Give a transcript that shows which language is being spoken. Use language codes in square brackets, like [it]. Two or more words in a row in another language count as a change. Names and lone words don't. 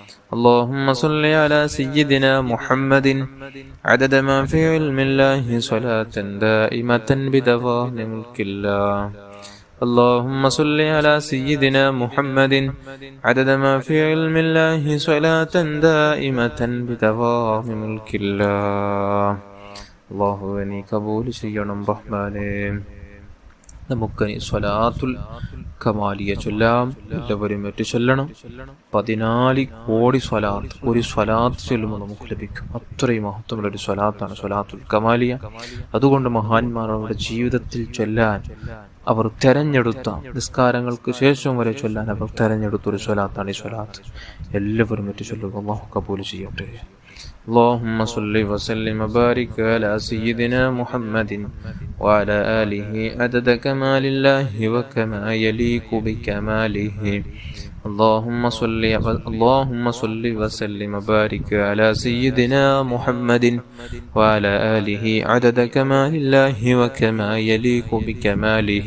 [ar] اللهم صل على سيدنا محمد عدد ما في علم الله صلاة دائمة بدوام ملك الله. اللهم صل على سيدنا محمد عدد ما في علم الله صلاة دائمة بدوام ملك الله. [ml] അല്ലാഹുവേ നീ കബൂൽ ചെയ്യണം റഹ്മാനേ. നമുക്കനി സ്വലാത്തുൽ കമാലിയ ചൊല്ലാം. എല്ലാവരും ഏറ്റു ചൊല്ലണം. 14 കോടി സ്വലാത്ത് ഒരു സ്വലാത്ത് ചൊല്ലുമ്പോൾ നമുക്ക് ലഭിക്കും. അത്രയും മഹത്വമുള്ള ഒരു സ്വലാത്താണ് സ്വലാത്തുൽ കമാലിയ. അതുകൊണ്ട് മഹാന്മാർ അവരുടെ ജീവിതത്തിൽ ചൊല്ലാൻ അവർ തെരഞ്ഞെടുത്ത, നിസ്കാരങ്ങൾക്ക് ശേഷം വരെ ചൊല്ലാൻ അവർ തെരഞ്ഞെടുത്ത ഒരു സ്വലാത്താണ് ഈ സ്വലാത്ത്. എല്ലാവരും ഏറ്റു ചൊല്ലുക. അല്ലാഹു കബൂൽ ചെയ്യട്ടെ. [ar] اللهم صل وسلم وبارك على سيدنا محمد وعلى آله عدد كمال الله وكما يليق بكماله. اللهم صل وسلم وبارك على سيدنا محمد وعلى آله عدد كمال الله وكما يليق بكماله.